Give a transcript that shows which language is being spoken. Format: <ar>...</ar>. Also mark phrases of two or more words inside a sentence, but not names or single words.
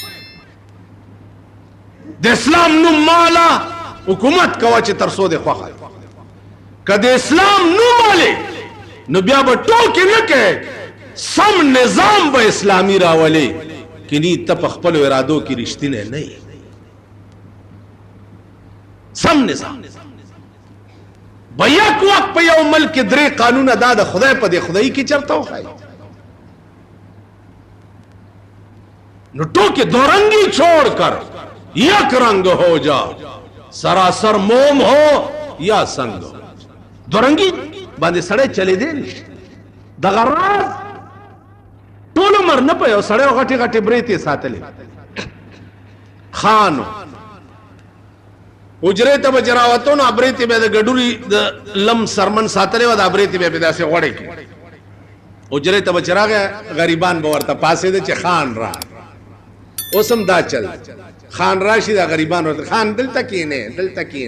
<ps>د اسلام نوم مالا حکومت کوه چې تر څو دې خوښه که د اسلام نوم والې نو بیا به ټوکې نه کوې سم نظام به اسلامي راولې کني ته په خپلو ارادو کې رښتینی نه یې سم نظام به یک وخت په یو ملک کې درې قانونه دا د خدای په دې خدایي کې چرته وښایي نو ټوکې</ps> <ur>دو رنگی چھوڑ کر یک رنگ ہو جا سراسر موم ہو یا سنگ ہو</ur> <ps>دو رنگی باندې سړی چلی دی نشي دغه راز ټول عمر نه په یو سړی غټې غټې برېتې ساتلې خانو حجرې ته به چې راوتو نو برېتې به د ګډوري د لم سرمن ساتلې وه دا برېتې به داسې غوړې کړي حجرې ته به چې راغی غریبان به ورته پاسېده چې خان را اوس هم دا چل خان راشي دا غریبان ورته خان دلته کښېنې دلته</ps>